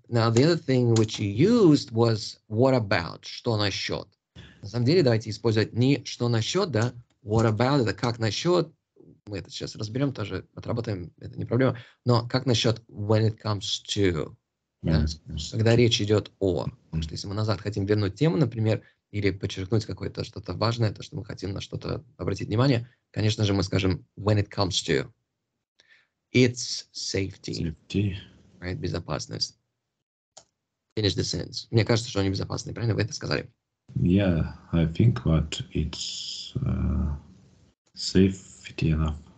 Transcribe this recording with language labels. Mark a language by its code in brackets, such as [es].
[en] Now, the other thing which you used was what about, [ru] что насчет. На самом деле, давайте использовать не что насчет, да, what about, это как насчет. Мы это сейчас разберем, тоже отработаем, это не проблема. Но как насчет when it comes to, да? Когда речь идет о. Потому что если мы назад хотим вернуть тему, например, или подчеркнуть какое-то что-то важное, то, что мы хотим на что-то обратить внимание, конечно же, мы скажем when it comes to. [en] It's safety. Right? Безопасность. Finish the sentence. [ru] Мне кажется, что они безопасны. Правильно вы это сказали? [en] Yeah, I think that it's safety enough.